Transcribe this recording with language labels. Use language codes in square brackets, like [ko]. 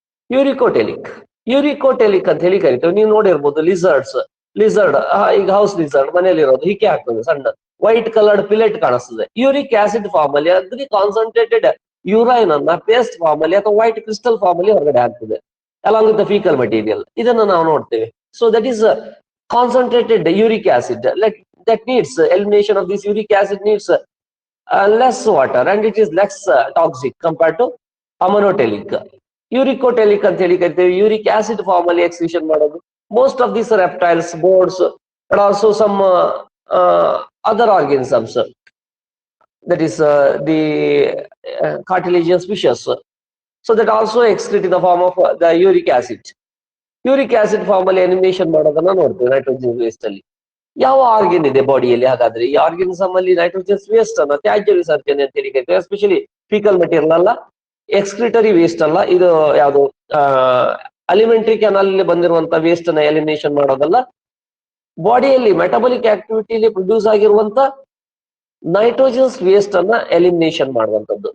[kn] ಯೂರಿಕೋಟೆಲಿಕ್ ಅಂತ ಹೇಳಿ ಕರಿತೇವೆ. ನೀವು ನೋಡಿರ್ಬೋದು ಲಿಸರ್ಡ್ ಈಗ ಹೌಸ್ ಲಿಸರ್ಡ್ ಮನೆಯಲ್ಲಿರೋದು ಹಿಕ್ಕೆ ಆಗ್ತದೆ, ಸಣ್ಣ ವೈಟ್ ಕಲರ್ಡ್ ಪಿಲೆಟ್ ಕಾಣಿಸ್ತದೆ. ಯೂರಿಕ್ ಆಸಿಡ್ ಫಾರ್ಮ್ ಅಲ್ಲಿ ಅಗ್ರಿ ಕಾನ್ಸಂಟ್ರೇಟೆಡ್ ಯೂರೈನ್ ಅನ್ನ ಪೇಸ್ಟ್ ಫಾರ್ಮ್ ಅಲ್ಲಿ ಅಥವಾ ವೈಟ್ ಕ್ರಿಸ್ಟಲ್ ಫಾರ್ಮ್ ಅಲ್ಲಿ ಹೊರಗಡೆ ಆಗ್ತದೆ [en] along with the fecal material. [kn] ಇದನ್ನ ನಾವು ನೋಡ್ತೇವೆ. [en] So that is concentrated uric acid that needs elimination of this uric acid needs less water and it is less toxic compared to ammonotelic. [kn] Uricotelic ಅಂತ ಹೇಳಿ ಕರಿತೇವೆ. Uric acid form ಅಲ್ಲಿ excretion ಮಾಡೋದು. [en] Most of these reptiles, birds, and also some other organisms, that is the cartilaginous fishes, so that also excrete in the form of the uric acid. [kn] Uric acid form ಅಲ್ಲಿ elimination ಮಾಡೋದನ್ನ ನೋಡ್ತೀವಿ nitrogen waste ಅಲ್ಲಿ. ಯಾವ organ ಇದೆ ಬಾಡಿಯಲ್ಲಿ ಹಾಗಾದ್ರೆ? ಈ organism ಅಲ್ಲಿ ನೈಟ್ರೋಜನ್ ವೇಸ್ಟ್ ಅನ್ನ ತ್ಯಾಜ್ಯ ವಿಸರ್ಜನೆ ಅಂತ ಹೇಳಿ ಕರಿತೀವಿ. ಎಸ್ಪೆಷಲಿ ಫೀಕಲ್ ಮೆಟೀರಿಯಲ್ ಅಲ್ಲ, ಎಕ್ಸ್ಕ್ರಿಟರಿ ವೇಸ್ಟ್ ಅಲ್ಲ, ಇದು ಯಾವುದು ಅಲಿಮೆಂಟರಿ ಕೆನಾಲ್ ಅಲ್ಲಿ ಬಂದಿರುವಂತ ವೇಸ್ಟ್ ಅನ್ನ ಎಲಿಮಿನೇಷನ್ ಮಾಡೋದಲ್ಲ, ಬಾಡಿಯಲ್ಲಿ ಮೆಟಬಲಿಕ್ ಆಕ್ಟಿವಿಟಿಲಿ ಪ್ರೊಡ್ಯೂಸ್ ಆಗಿರುವಂತ ನೈಟ್ರೋಜನ್ಸ್ ವೇಸ್ಟ್ ಅನ್ನ ಎಲಿಮಿನೇಷನ್ ಮಾಡುವಂತದ್ದು.